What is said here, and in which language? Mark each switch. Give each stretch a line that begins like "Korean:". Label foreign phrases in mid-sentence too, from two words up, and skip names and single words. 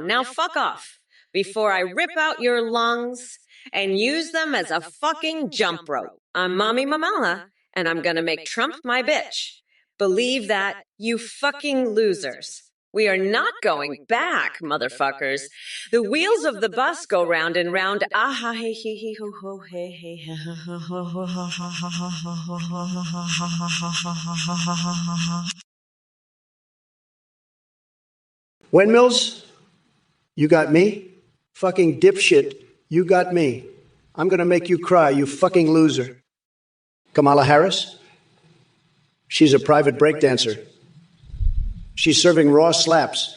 English: Now fuck off before I rip out your lungs and use them as a fucking jump rope. I'm Mommy Mamala and I'm gonna make Trump my bitch. Believe that, you fucking losers. We are not going back, motherfuckers. The wheels of the bus go round and round. Ah ha he he ho ho he he ha ha ha ha ha ha ha ha. Windmills, you got me. Fucking dipshit, you got me. I'm going to make you cry, you fucking loser. Kamala Harris, she's a private breakdancer. She's serving raw slaps.